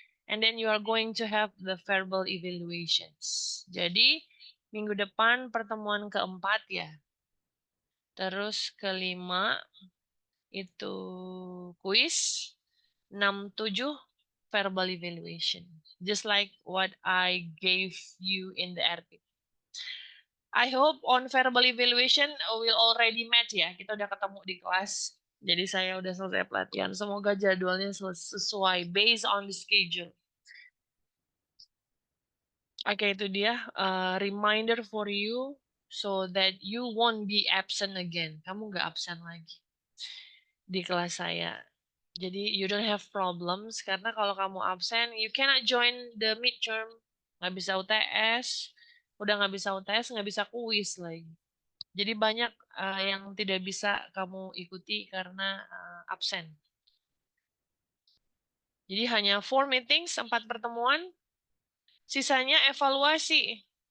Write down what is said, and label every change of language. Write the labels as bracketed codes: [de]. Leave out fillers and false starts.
[en] And then you are going to have the verbal evaluations. [id] Jadi minggu depan pertemuan keempat ya. Terus kelima itu quiz, 6, 7 [en] verbal evaluation. Just like what I gave you in the RP. I hope on verbal evaluation will already match [id] ya. Kita udah ketemu di kelas. Jadi saya udah selesai pelatihan. Semoga jadwalnya sesuai [en] based on the schedule. Oke, [id] itu dia [en] reminder for you so that you won't be absent again. [id] Kamu nggak absen lagi di kelas saya. Jadi [en] you don't have problems [id] karena kalau kamu absen, [en] you cannot join the midterm. [id] Nggak bisa UTS, udah nggak bisa UTS, nggak bisa kuis lagi. Jadi banyak yang tidak bisa kamu ikuti karena absen. Jadi hanya [en] 4 meetings, [id] 4 pertemuan, sisanya evaluasi.